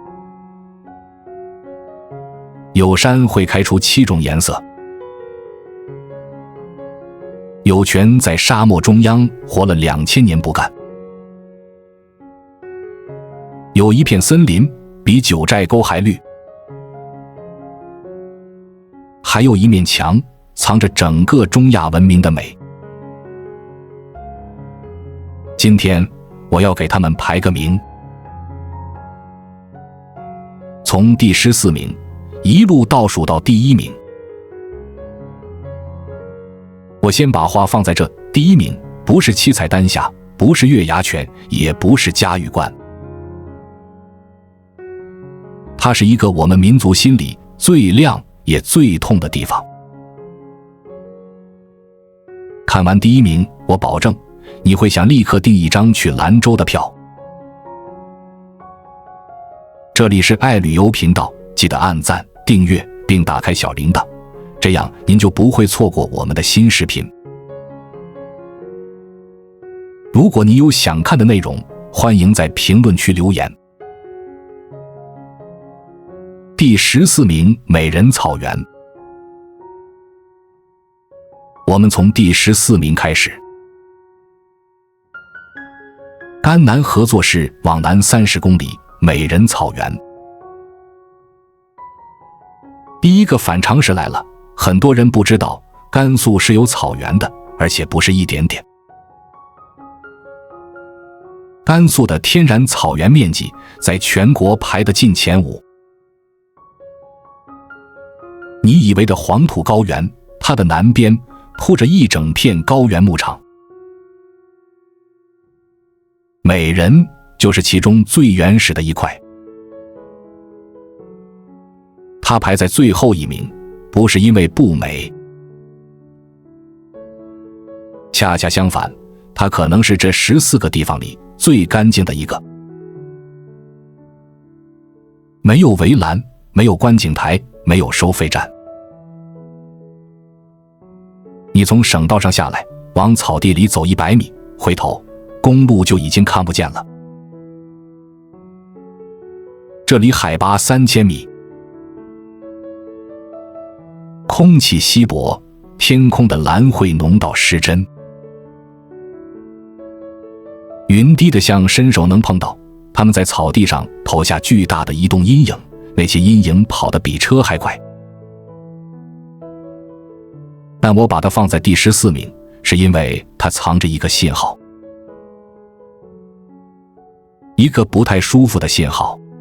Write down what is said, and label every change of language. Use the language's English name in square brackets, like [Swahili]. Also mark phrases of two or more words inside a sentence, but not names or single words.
[Chinese] 有山會開出7種顏色，有泉在沙漠中央活了2000年不乾，有一片森林比九寨溝還綠，還有一面牆藏着整個中亞文明的美。今天我要給他們排個名，從第14名一路倒數到第1名。我先把話放在這，第1名不是七彩丹霞，不是月牙泉，也不是嘉峪關，它是一個我們民族心裡最亮也最痛的地方。看完第1名，我保證你會想立刻訂一張去蘭州的票。這裡是愛旅遊頻道，記得按讚、訂閱並打開小鈴鐺，這樣您就不會錯過我們的新視頻。如果你有想看的內容，歡迎在評論區留言。第14名，美人草原。我們從第14名開始。甘南合作市往南30公里，美人草原。第一個反常識來了，很多人不知道甘肅是有草原的，而且不是一點點。甘肅的天然草原面積在全國排得進前5。你以為的黃土高原，它的南邊鋪着一整片高原牧場。美人就是其中最原始的一塊。它排在最後1名，不是因為不美，恰恰相反，它可能是這14 個地方裡最乾淨的一個。沒有圍欄，沒有觀景台，沒有收費站。你從省道上下來，往草地裡走100米，回頭公路就已經看不見了。這裡海拔3000米，空氣稀薄，天空的藍會濃到失真，雲低得像伸手能碰到，他們在草地上投下巨大的移動陰影，那些陰影跑得比車還快。但我把它放在第14名，是因為它藏着一個信號，一個不太舒服的信號。